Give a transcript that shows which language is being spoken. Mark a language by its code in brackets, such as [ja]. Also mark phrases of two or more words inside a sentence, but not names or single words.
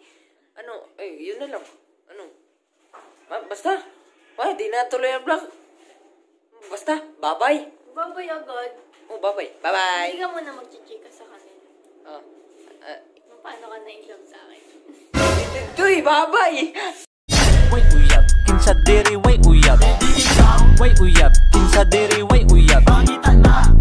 [tl] Yun na lang. Basta. Di na tuloy ang vlog. Basta, bye-bye. Babay agad. [en] Bye-bye. Bye-bye. [tl] Hindi ka muna magchichika sa kanila. Oh. Paano ka na-inlove sa akin? Tuy, bye-bye. [ceb] Wait uyab, kinsa diri wait uyab. Wait uyab, kinsa diri wait uyab.